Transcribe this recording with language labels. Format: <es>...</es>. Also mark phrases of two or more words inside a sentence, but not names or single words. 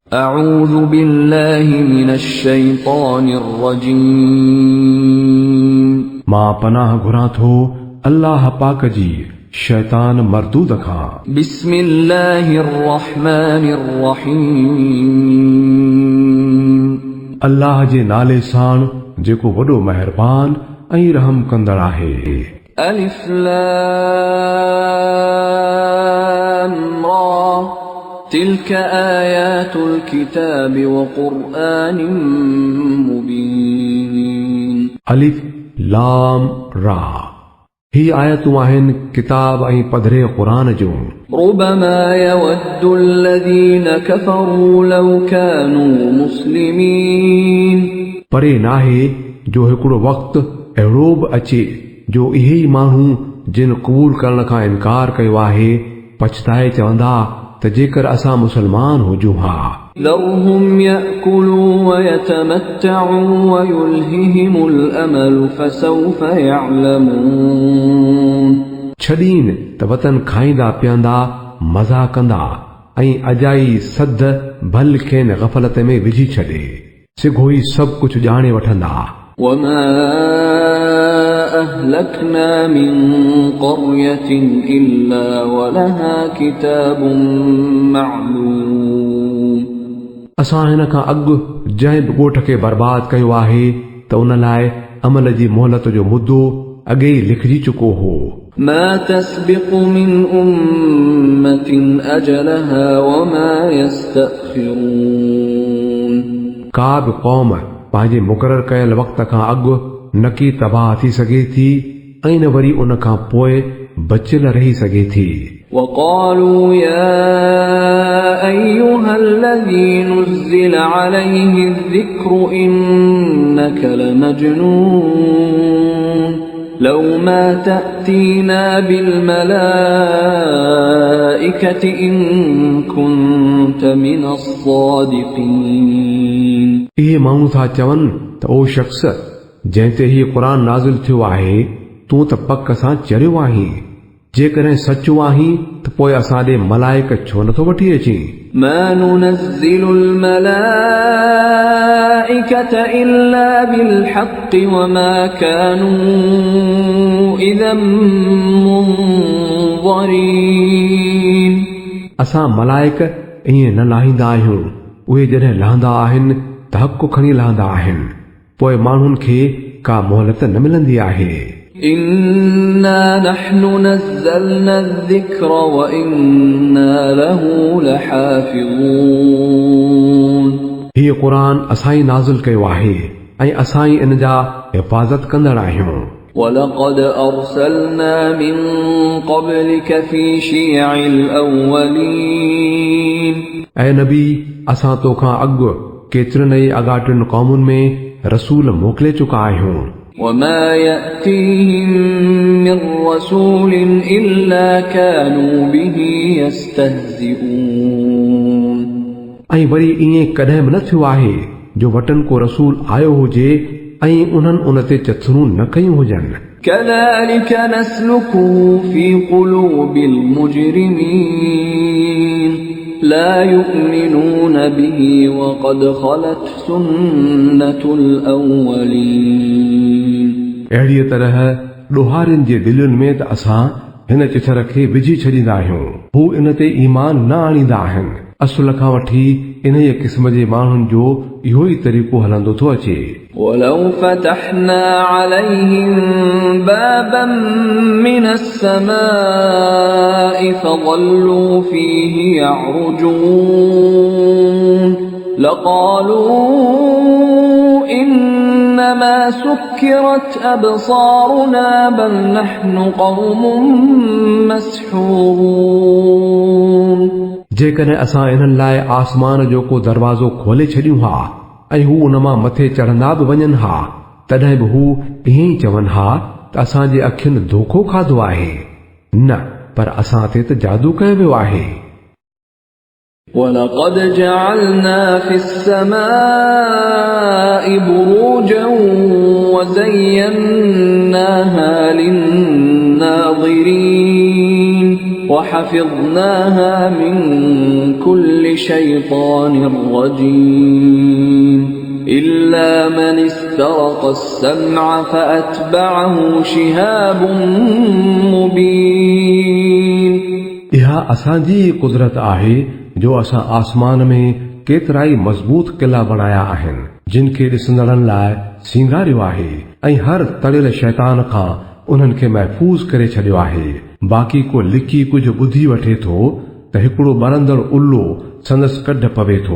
<ar>أعوذ بالله من الشيطان الرجيم</ar> <sd>मां पनाह घुरां थो अल्लाह पाक जी शैतान मरदूद खां।</sd> <ar>بسم الله الرحمن الرحيم</ar> <sd>अल्लाह जे नाले साण जेको वॾो मेहरबान ऐं रहम कंदड़ आहे।</sd> <ar>ألف لام را تلك آيات الكتاب وقرآن مبين</ar> <sd>अलिफ लाम रा ही आयतूं आहिनि किताब ऐं पधरे क़ुरान जूं।</sd> <ar>ربما يود الذين كفروا لو كانوا مسلمين</ar> <sd>परे नाहे जो हिकिड़ो वक़्तु अहिड़ो बि अचे जो इहे ई माण्हू जिन क़बूल करण खां इनकार कयो आहे पछताए चवंदा त जेकर असां मुसलमान हुजूं हा।</sd> <ar>ذرهم يأكلوا ويتمتعوا ويلههم الأمل فسوف يعلمون</ar> <sd>छॾीन त वतन खाईंदा पीअंदा मज़ा कंदा ऐं अजाई सद भल खेनि ग़फ़लत में विझी छॾे सिघो ई सभु कुझु ॼाणे वठंदा।</sd> <ar>وما أهلكنا من قرية إلا ولها كتاب معلوم</ar> <sd>असां हिन खां अॻु जंहिं बि ॻोठ खे बर्बाद कयो आहे त उन लाइ अमल जी मोहलत जो मुदो अॻे ई लिखजी चुको हो।</sd> <ar>ما تسبق من أمة أجلها وما يستأخرون</ar> <sd>का बि क़ौम पंहिंजे मुक़ररु कयल वक़्त खां अॻु न की तबाह थी सघे थी ऐं न वरी उन खां पोइ बचियल रही सघे थी।</sd> <ar>وقالوا يا أيها الذي نزل عليه الذكر إنك لمجنون لو ما تأتينا بالملائكة إن كنت من الصادقين</ar> <sd>इहे माण्हू था चवनि त ओ शख़्स जंहिं ते हीउ क़ुरान नाज़िल थियो आहे तूं त पक सां चरियो आहीं। जेकॾहिं सचो आहीं त पोइ असां ॾे मलाइक छो नथो वठी अचीं।</sd> <ar>ما ننزل الملائكة إلا بالحق وما كانوا إذا منظرين</ar> <sd>असां मलाइक ईअं न लाहींदा आहियूं उहे जॾहिं लहंदा आहिनि त हक़ खणी लहंदा आहिनि पोइ माण्हुनि खे का मोहलत न मिलंदी आहे।</sd> <ar>إنا نحن نزلنا الذكر وإنا له لحافظون</ar> <sd>हीउ क़ुरान असां ई नाज़िल कयो आहे ऐं असां ई इन जा हिफ़ाज़त कंदड़ आहियूं।</sd> <ar>ولقد أرسلنا من قبلك في شيع الأولين</ar> <sd>ऐं नबी असां तोखां अॻु केतिरनि ई अॻाटियुनि क़ौमुनि में रसूल मोकिले चुका आहियूं।</sd> <ar>وما يأتيهم من رسول إلا كانوا به يستهزئون</ar> <sd>ऐं वरी ईअं कॾहिं बि न थियो आहे जो वटनि को रसूल आयो हुजे ऐं उन्हनि उन ते चथरूं न कयूं हुजनि।</sd> <ar>كذلك نسلكه في قلوب المجرمين لا يؤمنون به وقد خلت سنة الأولين</ar> <sd>अहिड़ीअ तरह ॾोहारियुनि जे दिलुनि में त असां हिन चिथर खे विझी छॾींदा आहियूं हू इन ते ईमान न आणींदा आहिनि। असुल खां वठी इन क़िस्म जे माण्हुनि जो इहो ई तरीक़ो हलंदो थो अचे।</sd> <ar>ولو فتحنا عليهم بابا من السماء فظلوا فيه يعرجون لقالوا إنما سكرت أبصارنا بل نحن قوم مسحورون</ar> <sd>जेकॾहिं असां इन्हनि लाइ आसमान जो को दरवाज़ो खोले छॾियूं हा ऐं हू उन मां मथे चढ़ंदा बि वञनि हा तॾहिं बि हू ईअं ई चवनि हा त असांजे अखियुनि धोखो खाधो आहे न पर असां ते त जादू कयो वियो आहे।</sd> <ar>ولقد جعلنا في السماء بروجا وزيناها للناظرين وحفظناها من كل شيطان رجيم إلا من استرق السمع فأتبعه شهاب مبين</ar> <sd>इहा असांजी कुदरत आहे जो असां आसमान में केतिराई मज़बूत किला बणाया आहिनि जिन खे ॾिसंदड़नि लाइ सींगारियो आहे ऐं हर तड़ियल शैतान खां उन्हनि खे महफ़ूज़ करे छॾियो आहे। बाक़ी को लिकी कुझु ॿुधी वठे थो त हिकिड़ो ॿरंदड़ उल्लो संदसि कढ पवे थो।</sd>